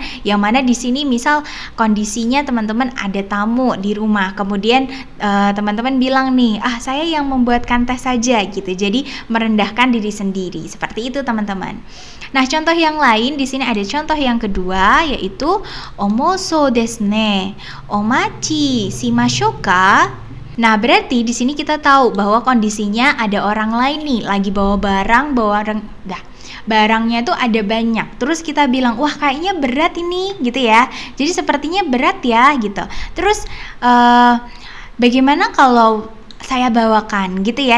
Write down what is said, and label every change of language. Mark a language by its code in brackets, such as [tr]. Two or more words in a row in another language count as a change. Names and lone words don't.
[id] Yang mana di sini misal kondisinya teman-teman ada tamu di rumah, kemudian teman-teman bilang nih, saya yang membuatkan teh saja gitu. Jadi merendahkan diri sendiri, seperti itu teman-teman. Nah, contoh yang lain di sini ada contoh yang kedua, yaitu [ja] 重そうですね、お持ちしましょうか. [id] Nah, berarti di sini kita tahu bahwa kondisinya ada orang lain nih lagi bawa barangnya tuh ada banyak. Terus kita bilang, wah kayaknya berat ini gitu ya. Jadi sepertinya berat ya gitu. Terus bagaimana kalau saya bawakan gitu ya.